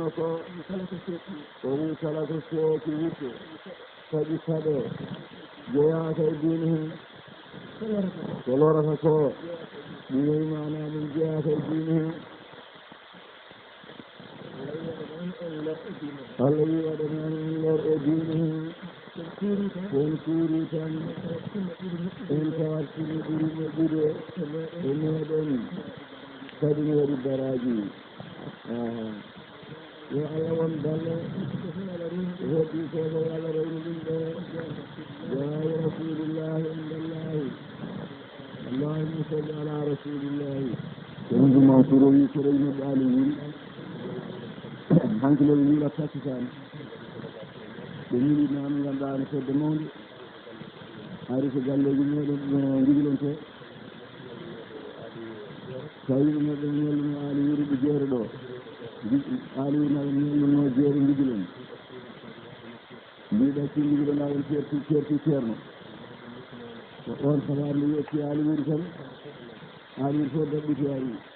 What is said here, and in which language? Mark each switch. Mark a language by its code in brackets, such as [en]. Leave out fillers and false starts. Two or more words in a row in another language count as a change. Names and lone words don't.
[ff] ko o wi kala ko seeki witte saɗi saɗe jeeyaka e diine hen ko lorata ko ɗum wi mana ɗum jeeyaka e diine hen Allah wi waɗanani lor e diine won kuuri tan en tawartini ɓuri moƴƴude e meɗen kadi ne waɗi baraji yo Allah won dalle heddi koɓe Allah rewni ɗum ɗo jawayi rasulillahi indallahi [ar] اللهم صل على رسول الله [ff] yondu mawtoro wi ko rewnoɓe ali wuri hanke leɓe miila takkitani ɓe miili noon ganduɗa no fedde mawde ari ko galleji meɗen jigilonte tawi meɗen ñalluno ali wuri ɓe jeere ɗo ali wuri naɓe ñalluno jeere jigilon mbiɗa si jigiloɗa on ceerti ceerno ko on sabar nde yetti ali wuri tan ali wuri fof daɓɓiti ari